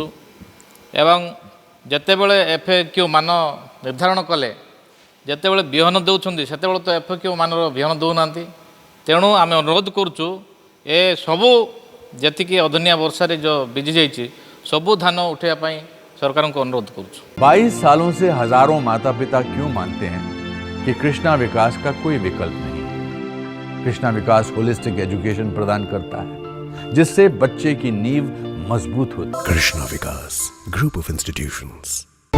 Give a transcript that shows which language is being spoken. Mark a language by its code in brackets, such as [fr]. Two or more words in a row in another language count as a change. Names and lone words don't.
[or] ଏବଂ ଯେତେବେଳେ FAQ ମାନ ନିର୍ଦ୍ଧାରଣ କଲେ ଯେତେବେଳେ ବିହନ ଦେଉଛନ୍ତି ସେତେବେଳେ ତ FAQ ମାନର ବିହନ ଦେଉନାହାନ୍ତି। ତେଣୁ ଆମେ ଅନୁରୋଧ କରୁଛୁ ଏ ସବୁ ଯେତିକି ଅଦିନିଆ ବର୍ଷାରେ ଯେଉଁ ବିଝି ଯାଇଛି ସବୁ ଧାନ ଉଠାଇବା ପାଇଁ ସରକାରଙ୍କୁ ଅନୁରୋଧ କରୁଛୁ। [hi] 22 सालों से हजारों माता पिता क्यों मानते हैं कि कृष्णा विकास का कोई विकल्प नहीं। कृष्णा विकास [en] holistic education [hi] प्रदान करता है जिससे बच्चे की नींव मजबूत होती है। कृष्णा विकास ग्रुप ऑफ इंस्टीट्यूशंस।